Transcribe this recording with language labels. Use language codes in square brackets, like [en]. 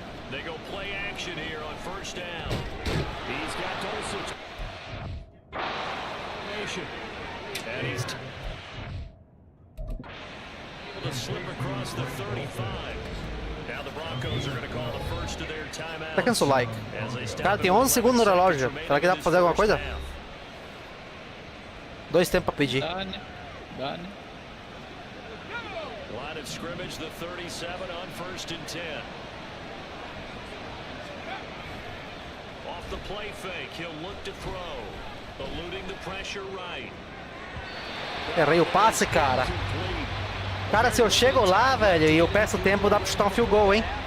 [en] They go play action here on first down. He's got Dulcich. And he's the slip across the 35. Now the Broncos are going to call the first of their timeouts. [pt] Tá cansado, like. Cara, tem 11 segundos no relógio. Será que dá pra fazer alguma coisa? 2 tempos pra pedir. Dá, né? Dá, né? [en] Line of scrimmage, the 37 on first and 10. Off the play fake, he'll look to throw. Eluding the pressure right. [pt] Errei o passe, cara. Cara, se eu chego lá, velho, e eu peço tempo, dá pra chutar um field goal, hein?